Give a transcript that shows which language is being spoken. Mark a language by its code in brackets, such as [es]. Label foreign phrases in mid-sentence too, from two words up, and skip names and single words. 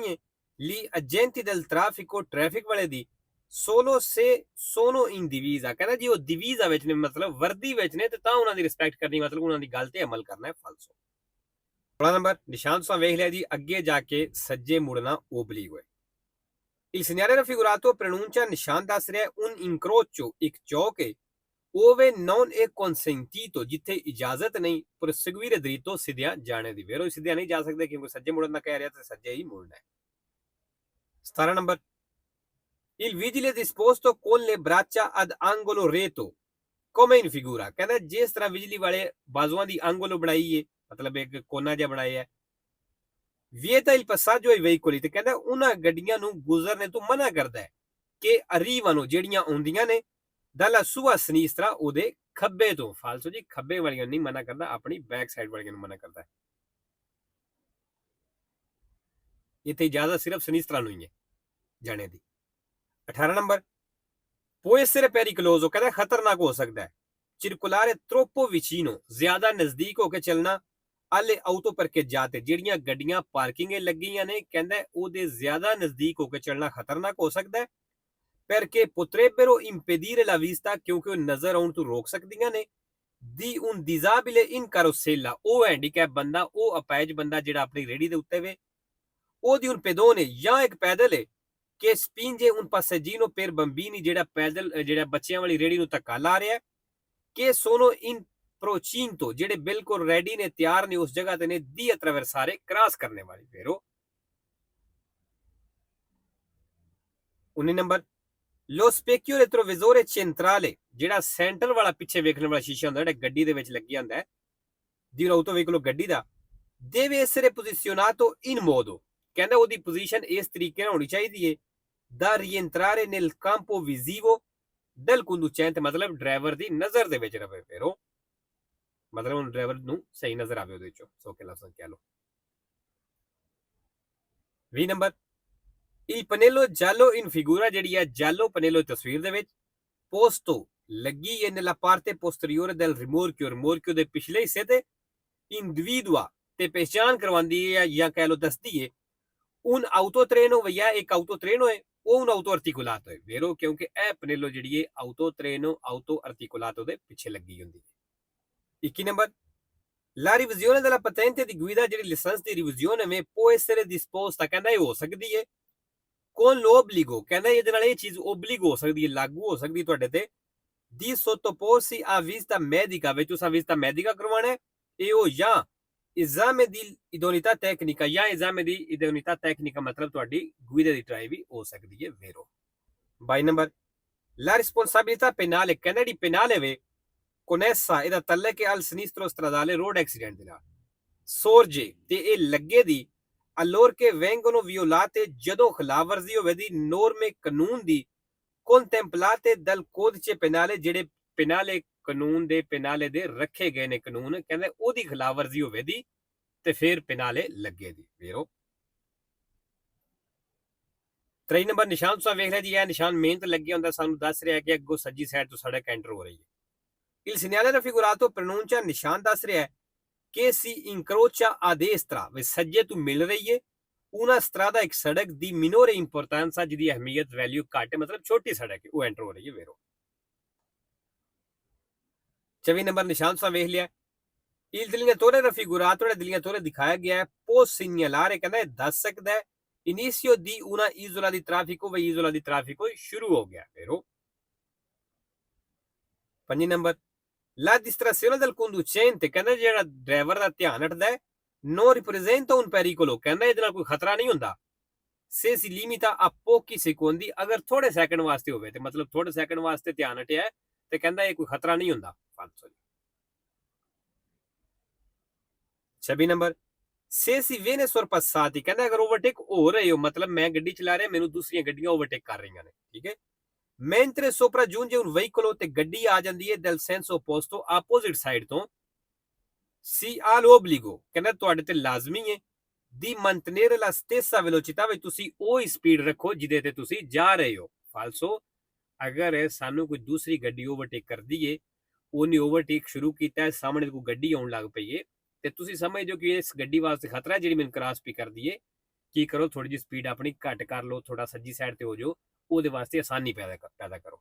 [pa] ਹੈ [it] gli agenti del traffico [pa] ਟ੍ਰੈਫਿਕ ਵਾਲੇ ਦੀ [it] solo se sono in divisa [pa] ਕਹਿੰਦਾ ਜੀ ਉਹ divisa ਵਿੱਚ ਨੇ ਮਤਲਬ ਵਰਦੀ ਵਿੱਚ ਨੇ ਤੇ ਤਾਂ ਉਹਨਾਂ ਦੀ ਰਿਸਪੈਕਟ ਕਰਨੀ ਮਤਲਬ ਉਹਨਾਂ ਦੀ ਗੱਲ ਤੇ ਅਮਲ ਕਰਨਾ ਹੈ ਫਾਲਸੋ 16 ਨੰਬਰ ਨਿਸ਼ਾਨ ਤੁਸੀਂ ਵੇਖ ਲਿਆ ਜੀ ਅੱਗੇ ਜਾ ਕੇ ਸੱਜੇ ਮੁੜਨਾ [it] obliquo il segnale raffigurato preannuncia [pa] ਨਿਸ਼ਾਨ ਦੱਸ ਰਿਹਾ [it] un incrocio [pa] ਇੱਕ ਚੌਕ ਹੈ [it] ove non è consentito [pa] ਜਿੱਥੇ ਇਜਾਜ਼ਤ ਨਹੀਂ [it] proseguire dritto [pa] ਸਿੱਧਿਆਂ ਜਾਣੇ ਦੀ ਵੇਰੋ ਸਿੱਧਿਆਂ ਨਹੀਂ ਜਾ ਸਕਦੇ ਕਿਉਂਕਿ ਸੱਜੇ ਮੁੜਨ ਦਾ ਕਹਿ ਰਿਹਾ ਤੇ ਸੱਜੇ ਹੀ ਮੁੜਨਾ ਹੈ 17 ਨੰਬਰ [it] il vigile disposto con le braccia ad angolo retto come in figura [pa] ਕਹਿੰਦਾ ਜਿਸ ਤਰ੍ਹਾਂ ਬਿਜਲੀ ਵਾਲੇ ਬਾਜ਼ੂਆਂ ਦੀ angolo ਬਣਾਈ ਹੈ ਮਤਲਬ ਇੱਕ ਕੋਨਾ ਜਿਹਾ ਬਣਾਇਆ ਹੈ [it] vieta il passaggio ai veicoli [pa] ਤੇ ਕਹਿੰਦਾ ਉਹਨਾਂ ਗੱਡੀਆਂ ਨੂੰ ਗੁਜ਼ਰਨੇ ਤੋਂ ਮਨਾ ਕਰਦਾ ਹੈ ਕਿ arrivano ਜਿਹੜੀਆਂ ਆਉਂਦੀਆਂ ਨੇ [it] dalla sua sinistra [pa] ਉਹਦੇ ਖੱਬੇ ਤੋਂ ਫਾਲਸੋ ਜੀ ਖੱਬੇ ਵਾਲੀਆਂ ਨਹੀਂ ਮਨਾ ਕਰਦਾ ਆਪਣੀ ਬੈਕ ਸਾਈਡ ਵਾਲੀਆਂ ਨੂੰ ਮਨਾ ਕਰਦਾ ਹੈ ਇੱਥੇ ਇਜਾਜ਼ਤ ਸਿਰਫ ਸਿਨਿਸਟਰਾ ਨੂੰ ਹੀ ਹੈ ਜਾਣੇ ਦੀ 18 ਨੰਬਰ [it] può essere pericoloso [pa] ਕਹਿੰਦਾ ਖਤਰਨਾਕ ਹੋ ਸਕਦਾ ਹੈ [it] circolare troppo vicino [pa] ਜ਼ਿਆਦਾ ਨਜ਼ਦੀਕ ਹੋ ਕੇ ਚੱਲਣਾ [it] alle auto parcheggiate [pa] ਜਿਹੜੀਆਂ ਗੱਡੀਆਂ ਪਾਰਕਿੰਗ ਲੱਗੀਆਂ ਨੇ ਕਹਿੰਦਾ ਉਹਦੇ ਜ਼ਿਆਦਾ ਨਜ਼ਦੀਕ ਹੋ ਕੇ ਚੱਲਣਾ ਖਤਰਨਾਕ ਹੋ ਸਕਦਾ ਹੈ [it] perché potrebbero impedire la vista [pa] ਕਿਉਂਕਿ ਉਹ ਨਜ਼ਰ ਆਉਣ ਤੋਂ ਰੋਕ ਸਕਦੀਆਂ ਨੇ [it] di un disabile in carrozzella [pa] ਉਹ ਹੈਂਡੀਕੈਪ ਬੰਦਾ ਉਹ ਅਪਾਇਜ ਬੰਦਾ ਜਿਹੜਾ ਆਪਣੀ ਰੇੜੀ ਦੇ ਉੱਤੇ ਵੇ ਉਹ [it] di un pedone [pa] ਜਾਂ ਇੱਕ ਪੈਦਲ ਹੈ ਕਿ [it] spinge un passeggino per bambini [pa] ਜਿਹੜਾ ਪੈਦਲ ਜਿਹੜਾ ਬੱਚਿਆਂ ਵਾਲੀ ਰੇੜੀ ਨੂੰ ਧੱਕਾ ਲਾ ਰਿਹਾ ਕਿ [it] sono in procinto [pa] ਜਿਹੜੇ ਬਿਲਕੁਲ ਰੈਡੀ ਨੇ ਤਿਆਰ ਨੇ ਉਸ ਜਗ੍ਹਾ ਤੇ ਨੇ [it] di attraversare [pa] ਕ੍ਰਾਸ ਕਰਨੇ ਵਾਲੀ ਫੇਰੋ 19 ਨੰਬਰ [it] lo specchio retrovisore centrale [pa] ਜਿਹੜਾ ਸੈਂਟਰ ਵਾਲਾ ਪਿੱਛੇ ਵੇਖਣ ਵਾਲਾ ਸ਼ੀਸ਼ਾ ਹੁੰਦਾ ਜਿਹੜਾ ਗੱਡੀ ਦੇ ਵਿੱਚ ਲੱਗਿਆ ਹੁੰਦਾ ਹੈ ਦੀ [it] auto veicolo [pa] ਗੱਡੀ ਦਾ [it] deve essere posizionato in modo [pa] ਕਹਿੰਦਾ ਉਹਦੀ ਪੋਜੀਸ਼ਨ ਇਸ ਤਰੀਕੇ ਨਾਲ ਹੋਣੀ ਚਾਹੀਦੀ ਹੈ [it] da rientrare nel campo visivo del conducente [pa] ਮਤਲਬ ਡਰਾਈਵਰ ਦੀ ਨਜ਼ਰ ਦੇ ਵਿੱਚ ਰਵੇ ਫੇਰੋ ਮਤਲਬ ਉਹ ਡਰਾਈਵਰ ਨੂੰ ਸਹੀ ਨਜ਼ਰ ਆਵੇ ਉਹਦੇ ਵਿੱਚੋਂ ਸੌਖੇ ਲਫ਼ਜ਼ਾਂ ਕਹਿ ਲਓ 20 ਨੰਬਰ [it] il pannello giallo in figura [pa] ਜਿਹੜੀ ਹੈ [it] giallo pannello [pa] ਤਸਵੀਰ ਦੇ ਵਿੱਚ posto ਲੱਗੀ ਹੈ [it] nella parte posteriore del rimorchio [pa] ਦੇ ਪਿਛਲੇ ਹਿੱਸੇ ਤੇ individua ਤੇ ਪਹਿਚਾਨ ਕਰਵਾਉਂਦੀ ਹੈ ਜਾਂ ਕਹਿ ਲਓ ਦੱਸਦੀ ਹੈ [it] un autotreno via [pa] ਇੱਕ autotreno ਹੈ ਉਹ [it] un auto articolato [pa] ਹੈ ਵੇਰੋ ਕਿਉਂਕਿ ਇਹ ਪਨੇਲੋ ਜਿਹੜੀ ਹੈ [it] autotreno auto articolato [pa] ਦੇ ਪਿੱਛੇ ਲੱਗੀ ਹੁੰਦੀ ਹੈ 21 ਨੰਬਰ [it] la revisione della patente di guida [pa] ਜਿਹੜੀ ਲਾਇਸੈਂਸ ਦੀ ਰਿਵੀਜ਼ਨ ਹੈ [it] può essere disposta [pa] ਕਹਿੰਦਾ ਇਹ ਹੋ ਸਕਦੀ ਹੈ [it] con l'obbligo, [pa] ਕਹਿੰਦਾ ਇਹਦੇ ਨਾਲ ਇਹ ਚੀਜ਼ ਓਬਲਿਗ ਹੋ ਸਕਦੀ ਹੈ, ਲਾਗੂ ਹੋ ਸਕਦੀ ਹੈ ਤੁਹਾਡੇ ਤੇ, [it] di sottoporsi a visita medica, [pa] ਵਿੱਚ ਤੁਸੀਂ [it] visita medica [pa] ਕਰਵਾਉਣਾ ਹੈ, ਇਹ ਹੋ ਜਾਂ [it] esame di idoneità tecnica, [pa] ਜਾਂ [it] esame di idoneità tecnica [pa] ਮਤਲਬ ਤੁਹਾਡੀ ਗੁਇਦੇ ਦੀ ਟਰਾਈ ਵੀ ਹੋ ਸਕਦੀ ਹੈ vero। [it] 22 ਨੰਬਰ la responsabilità penale, [pa] ਕਹਿੰਦਾ ਜਿਹੜੀ penale ਵੇ connessa ਇਹਦਾ ਤਲਕ [it] al sinistro stradale [en] road accident [pa] ਦੇ ਨਾਲ sorge ਤੇ ਇਹ ਲੱਗੇ ਦੀ [it] allora che vengono violate [pa] ਜਦੋਂ ਖਿਲਾਫਵਰਜ਼ੀ ਹੋਵੇ ਦੀ norme ਕਾਨੂੰਨ ਦੀ [it] contemplate dal codice penale, [pa] ਜਿਹੜੇ penale ਕਾਨੂੰਨ ਦੇ penale ਦੇ ਰੱਖੇ ਗਏ ਨੇ ਕਾਨੂੰਨ, ਕਹਿੰਦੇ ਉਹਦੀ ਖਿਲਾਫਵਰਜ਼ੀ ਹੋਵੇ ਦੀ ਤੇ ਫਿਰ penale ਲੱਗੇ ਦੀ vero। 23 ਨੰਬਰ ਨਿਸ਼ਾਨ ਤੁਸੀਂ ਵੇਖ ਲਿਆ ਜੀ, ਇਹ ਨਿਸ਼ਾਨ ਮਿਹਨਤ ਲੱਗਿਆ ਹੁੰਦਾ, ਸਾਨੂੰ ਦੱਸ ਰਿਹਾ ਕਿ ਅੱਗੋਂ ਸੱਜੀ ਸਾਈਡ ਤੋਂ ਸੜਕ ਐਂਟਰ ਹੋ ਰਹੀ ਹੈ। [it] Il segnale raffigurato pronuncia [pa] ਨਿਸ਼ਾਨ ਦੱਸ ਰਿਹਾ ਹੈ ਕਿ [it] si incrocia a destra, [pa] ਵੇ ਸੱਜੇ ਤੋਂ ਮਿਲ ਰਹੀ ਹੈ [it] una strada, [pa] ਇੱਕ ਸੜਕ ਦੀ [it] minore importanza, [pa] ਜਿਹਦੀ ਅਹਿਮੀਅਤ ਵੈਲਿਊ ਘੱਟ ਹੈ, ਮਤਲਬ ਛੋਟੀ ਸੜਕ ਹੈ, ਉਹ ਐਂਟਰ ਹੋ ਰਹੀ ਹੈ vero। 24 ਨੰਬਰ ਨਿਸ਼ਾਨ ਤੁਸੀਂ ਵੇਖ ਲਿਆ। [it] Il delineatore raffigurato, [pa] ਜਿਹੜਾ delineatore ਦਿਖਾਇਆ ਗਿਆ ਹੈ, [it] può segnalare, [pa] ਕਹਿੰਦਾ ਇਹ ਦੱਸ ਸਕਦਾ ਹੈ [it] inizio di una isola di traffico, [pa] ਵੇ [it] isola di traffico [pa] ਸ਼ੁਰੂ ਹੋ ਗਿਆ vero। [it] 5 ਨੰਬਰ la distrazione del conducente, [pa] ਕਹਿੰਦਾ ਜਿਹੜਾ ਡਰਾਈਵਰ ਦਾ ਧਿਆਨ ਹਟਦਾ ਹੈ [it] non ripresenta un pericolo, [pa] ਕਹਿੰਦਾ ਇਹਦੇ ਨਾਲ ਕੋਈ ਖਤਰਾ ਨਹੀਂ ਹੁੰਦਾ [it] se si limita a pochi secondi, [pa] ਅਗਰ ਥੋੜੇ ਸੈਕਿੰਡ ਵਾਸਤੇ ਹੋਵੇ ਤੇ ਮਤਲਬ ਥੋੜੇ ਸੈਕਿੰਡ ਵਾਸਤੇ ਧਿਆਨ ਹਟਿਆ ਤੇ ਕਹਿੰਦਾ ਇਹ ਕੋਈ ਖਤਰਾ ਨਹੀਂ ਹੁੰਦਾ ਫਾਲਤੂ। [it] 26 ਨੰਬਰ se si viene sorpassati, [pa] ਕਹਿੰਦਾ ਅਗਰ ਓਵਰਟੇਕ ਹੋ ਰਹੇ ਹੋ, ਮਤਲਬ ਮੈਂ ਗੱਡੀ ਚਲਾ ਰਿਹਾ, ਮੈਨੂੰ ਦੂਸਰੀਆਂ ਗੱਡੀਆਂ ਓਵਰਟੇਕ ਕਰ ਰਹੀਆਂ ਨੇ, ਠੀਕ ਹੈ। [it] mentre sopraggiunge un veicolo, [pa] ਤੇ ਗੱਡੀ ਆ ਜਾਂਦੀ ਹੈ [it] del senso opposto, [pa] ਆਪੋਜ਼ਿਟ ਸਾਈਡ ਤੋਂ, [it] si ha l'obbligo, [pa] ਕਹਿੰਦਾ ਤੁਹਾਡੇ ਤੇ ਲਾਜ਼ਮੀ ਹੈ [it] di mantenere la stessa velocità, [pa] ਵਿੱਚ ਤੁਸੀਂ ਉਹ ਹੀ ਸਪੀਡ ਰੱਖੋ ਜਿਹਦੇ ਤੇ ਤੁਸੀਂ ਜਾ ਰਹੇ ਹੋ ਫਾਲਸੋ। ਅਗਰ ਸਾਨੂੰ ਕੋਈ ਦੂਸਰੀ ਗੱਡੀ ਓਵਰਟੇਕ ਕਰਦੀ ਏ, ਉਹਨੇ ਓਵਰਟੇਕ ਸ਼ੁਰੂ ਕੀਤਾ ਹੈ, ਸਾਹਮਣੇ ਕੋਈ ਗੱਡੀ ਆਉਣ ਲੱਗ ਪਈ ਏ ਤੇ ਤੁਸੀਂ ਸਮਝਦੇ ਹੋ ਕਿ ਇਸ ਗੱਡੀ ਵਾਸਤੇ ਖਤਰਾ ਜਿਹੜੀ ਮੈਨੂੰ ਕ੍ਰਾਸ ਵੀ ਕਰਦੀ ਏ, ਕੀ ਕਰੋ ਥੋੜੀ ਜਿਹੀ ਸਪੀਡ ਆਪਣੀ ਘੱਟ ਕਰ ਲਓ, ਥੋੜਾ ਸੱਜੀ ਸਾਈਡ ਤੇ ਹੋ ਜਾਓ, ਉਹਦੇ ਵਾਸਤੇ ਆਸਾਨੀ ਪੈਦਾ ਕਰੋ।